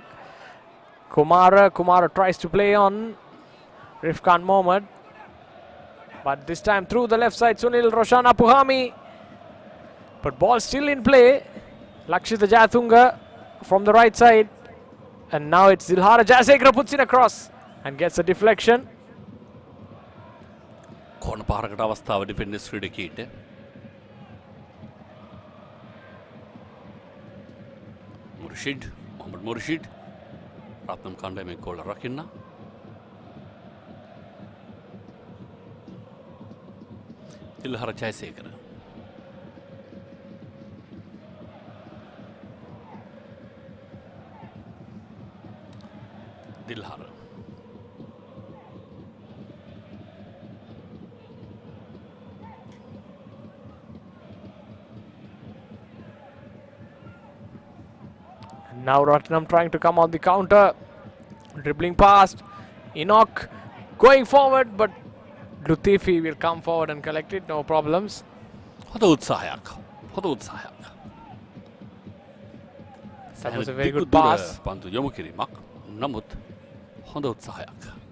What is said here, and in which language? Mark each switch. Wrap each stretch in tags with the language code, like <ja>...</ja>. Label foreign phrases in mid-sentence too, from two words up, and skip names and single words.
<en>Kumara tries to play on Rifkan Mohammed. But this time through the left side, Sunil Roshan Apuhami. But ball still in play. Lakshita Jathunga from the right side. And now it's Dilhara Jayasekara puts it across. And gets a deflection.</en> <si>කෝණ පාරකට අවස්ථාව ඩිෆෙන්ඩර්ස් ක්‍රීඩකීට. මුර්ෂිඩ් මොහමඩ් මුර්ෂිඩ් රත්නම් කණ්ඩායමේ ගෝල රකින්න. තිල්හර ජයසේකර. දිල්හර</si> <en>Now Ratnam trying to come on the counter. Dribbling past. Enoch going forward, but Lutifi will come forward and collect it. No problems.</en> <si>හොඳ උත්සාහයක්.</si> <en>That was a very good pass.</en> <si>පන්දු යොමු කිරීමක්. නමුත් හොඳ උත්සාහයක්.</si>